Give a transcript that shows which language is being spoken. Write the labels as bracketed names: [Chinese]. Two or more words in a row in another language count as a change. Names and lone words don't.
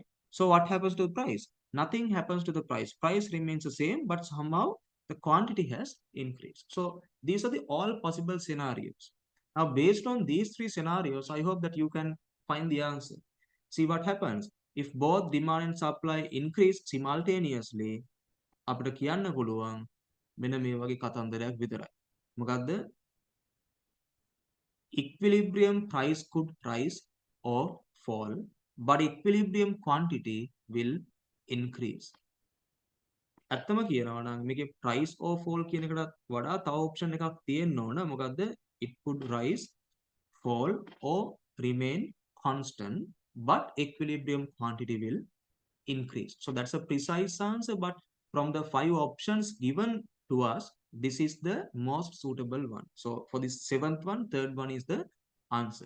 [English] So what happens to the price? Nothing happens to the price. Price remains the same, but somehow the quantity has increased. So these are the all possible scenarios. Now, based on these three scenarios, I hope that you can find the answer. See what happens. If both demand and supply increase simultaneously, [Sinhala] අපිට කියන්න පුළුවන් මෙන්න මේ වගේ කතන්දරයක් විතරයි. මොකද්ද? [English] Equilibrium price could rise or fall, but equilibrium quantity will increase. [Sinhala] ඇත්තම කියනවා නම් මේකේ [English] price or fall [Sinhala] කියන එකටත් වඩා තව option එකක් තියෙන්න ඕන. මොකද්ද? [English] It could rise, fall or remain constant, but equilibrium quantity will increase. So that's a precise answer, but from the 5 options given to us, this is the most suitable one. So for this 7th one, 3rd one is the answer.